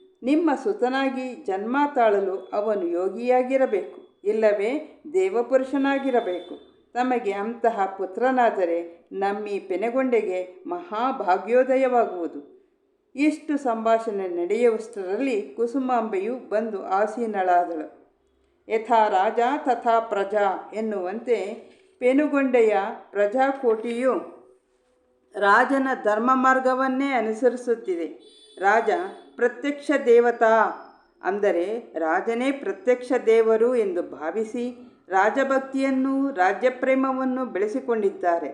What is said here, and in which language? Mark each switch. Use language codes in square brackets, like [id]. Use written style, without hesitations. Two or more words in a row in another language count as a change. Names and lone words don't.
[kn] ನಿಮ್ಮ ಸುತನಾಗಿ ಜನ್ಮ ತಾಳಲು ಅವನು ಯೋಗಿಯಾಗಿರಬೇಕು, ಇಲ್ಲವೇ ದೇವಪುರುಷನಾಗಿರಬೇಕು. ತಮಗೆ ಅಂತಹ ಪುತ್ರನಾದರೆ ನಮ್ಮಿ ಪೆನೆಗೊಂಡೆಗೆ ಮಹಾಭಾಗ್ಯೋದಯವಾಗುವುದು. ಇಷ್ಟು ಸಂಭಾಷಣೆ ನಡೆಯುವಷ್ಟರಲ್ಲಿ ಕುಸುಮಾಂಬೆಯು ಬಂದು ಆಸೀನಳಾದಳು. [sa] ಯಥಾ ರಾಜ ತಥಾ ಪ್ರಜಾ [kn] ಎನ್ನುವಂತೆ ಪೆನುಗೊಂಡೆಯ ಪ್ರಜಾಕೋಟಿಯು ರಾಜನ ಧರ್ಮ ಮಾರ್ಗವನ್ನೇ ಅನುಸರಿಸುತ್ತಿದೆ. [sa] ರಾಜ ಪ್ರತ್ಯಕ್ಷ ದೇವತಾ, [kn] ಅಂದರೆ ರಾಜನೇ ಪ್ರತ್ಯಕ್ಷ ದೇವರು ಎಂದು ಭಾವಿಸಿ ರಾಜಭಕ್ತಿಯನ್ನು ರಾಜ್ಯಪ್ರೇಮವನ್ನು ಬೆಳೆಸಿಕೊಂಡಿದ್ದಾರೆ.